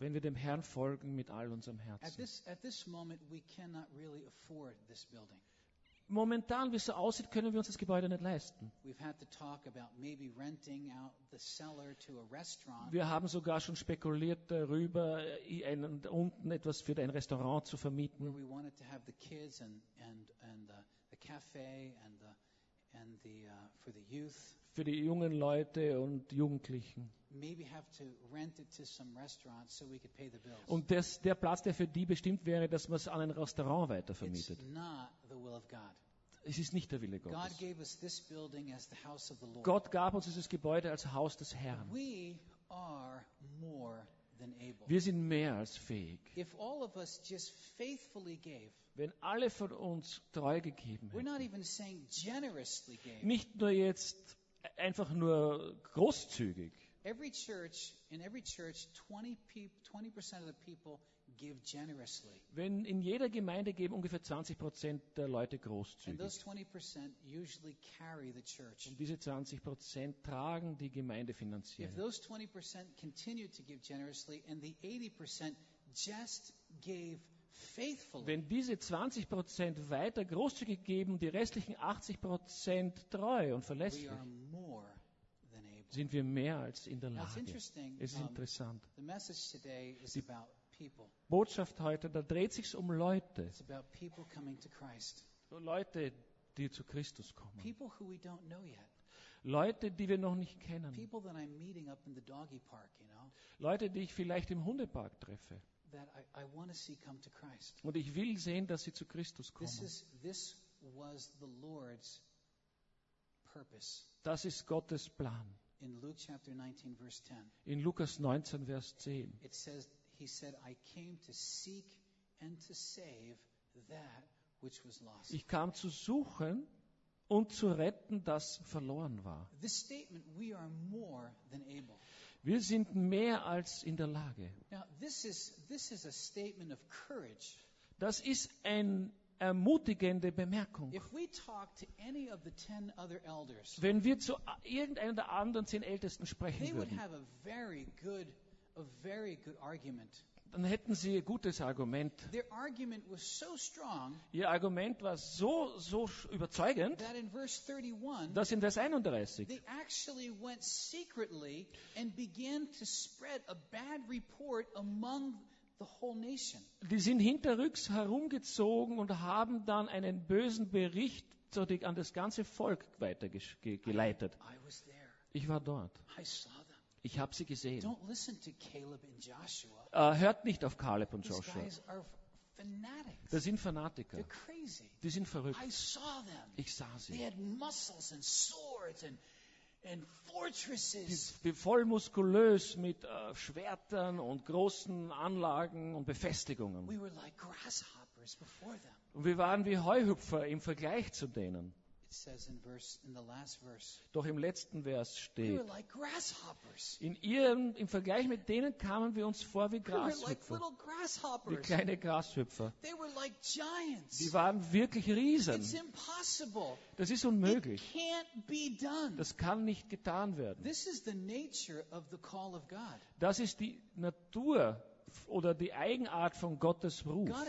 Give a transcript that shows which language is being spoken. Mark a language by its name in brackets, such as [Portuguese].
[German] Wenn wir dem Herrn folgen mit all unserem Herzen. [English] At this moment we cannot really afford this building. [German] Momentan, wie es so aussieht, können wir uns das Gebäude nicht leisten. [English] We've had to talk about maybe renting out the cellar to a restaurant. [German] Wir haben sogar schon spekuliert darüber, unten etwas für ein Restaurant zu vermieten. [English] Where we wanted to have the kids and the cafe and the for the youth. [German] Für die jungen Leute und Jugendlichen. [English] Maybe have to rent it to some restaurant so we could pay the bills. [German] Und der Platz, der für die bestimmt wäre, dass man es an ein Restaurant weitervermietet. [English] It's not the will of God. [German] Es ist nicht der Wille Gottes. [English] God gave us this building as the house of the Lord. [German] Gott gab uns dieses Gebäude als Haus des Herrn. [English] We are more than able. [German] Wir sind mehr als fähig. [English] If all of us just faithfully gave, [German] wenn alle von uns treu gegeben hätten, [English] we're not even saying generously gave, [German] nicht nur jetzt einfach nur großzügig. [English] Every church, in every church, 20% of the people give generously. [German] Wenn in jeder Gemeinde geben ungefähr 20% der Leute großzügig. [English] And those 20% usually carry the church. [German] Und diese 20% tragen die Gemeinde finanziell. [English] If those 20% continue to give generously and the 80% just gave faithfully. [German] Wenn diese 20% weiter großzügig geben, die restlichen 80% treu und verlässlich. [English] We are more. [German] Sind wir mehr als in der Lage. [English] Now, [German] es ist interessant. [English] The message today is [German] die [English] about people. [German] Botschaft heute, da dreht sich's um Leute. [English] It's about people coming to Christ. [German] Leute, die zu Christus kommen. [English] People who we don't know yet. [German] Leute, die wir noch nicht kennen. [English] People that I'm meeting up in the doggy park, you know? [German] Leute, die ich vielleicht im Hundepark treffe. [English] That I want to see come to Christ. [German] Und ich will sehen, dass sie zu Christus kommen. [English] This was the Lord's purpose. [German] Das ist Gottes Plan. [English] In Luke chapter 19 verse 10. [German] In Lukas 19 Vers 10. [English] It says, he said, I came to seek and to save that which was lost. [German] Ich kam zu suchen und zu retten, das verloren war. [English] This statement, we are more than able. [German] Wir sind mehr als in der Lage. [English] Now, this is a statement of courage. [German] Das ist eine ermutigende Bemerkung. [English] If we talk to any of the 10 other elders, [German] wenn wir zu irgendeinem der anderen 10 Ältesten sprechen [English] they [German] würden, [English] would have a very good argument. [German] Dann hätten sie ein gutes Argument. [English] Their argument was so strong, [German] ihr Argument war so überzeugend, [English] that in verse 31, [German] dass in Vers 31 [English] they actually went secretly and began to spread a bad report among the whole nation. [German] Die sind hinterrücks herumgezogen und haben dann einen bösen Bericht an das ganze Volk weitergeleitet. [English] I was there. [German] Ich war dort. [English] I saw them. [German] Ich habe sie gesehen. [English] Don't listen to Caleb and Joshua. [German] Hört nicht auf Caleb und Joshua. [English] These guys are fanatics. [German] Das sind Fanatiker. [English] They're crazy. [German] Die sind verrückt. [English] I saw them. [German] Ich sah sie. [English] They had muscles and swords and fortresses. [German] Die sind voll muskulös mit Schwertern und großen Anlagen und Befestigungen. [English] We were like grasshoppers before them. [German] Und wir waren wie Heuhüpfer im Vergleich zu denen. [English] Says in the last verse, [German] doch im letzten Vers steht, [English] we were like grasshoppers. [German] Im Vergleich mit denen kamen wir uns vor wie Grashüpfer. [English] We were like little grasshoppers. [German] Wie kleine Grashüpfer. [English] They were like giants. [German] Die waren wirklich Riesen. [English] It's impossible. [German] Das ist unmöglich. [English] It can't be done. [German] Das kann nicht getan werden. [English] This is the nature of the call of God. [German] Das ist die Natur oder die Eigenart von Gottes Ruf.